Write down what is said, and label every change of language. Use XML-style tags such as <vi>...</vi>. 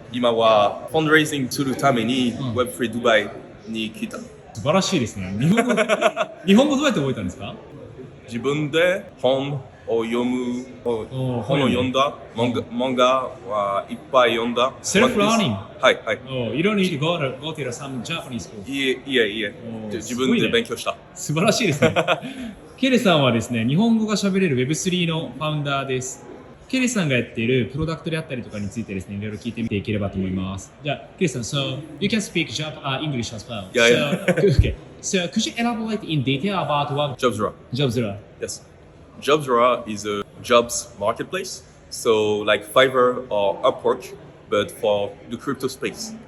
<ja>今はファンドレイジングするために web3 ドバイに来た。素晴らしいですね。日本語どうやって覚えたんですか？自分で本を読む、本を読んだ、漫画はいっぱい読んだ。</ja> <en>Self-learning?</en> <ja>はいはい。</ja> <en>You don't need to go to some Japanese school.</en> <ja>いえ。自分で勉強した。素晴らしいですね。ケレさんはですね、日本語が喋れる web3 のファウンダーです。ケリーさんがやっているプロダクトであったりとかについてですね、いろいろ聞いてみていければと思います。じゃあ、ケリーさん、</ja> <en>so you can speak English as well. Yeah, Okay. So could you elaborate in detail about what Jobsra. Jobsra? Yes. Jobsra is a jobs marketplace. So like Fiverr or Upwork, but for the crypto space.</en>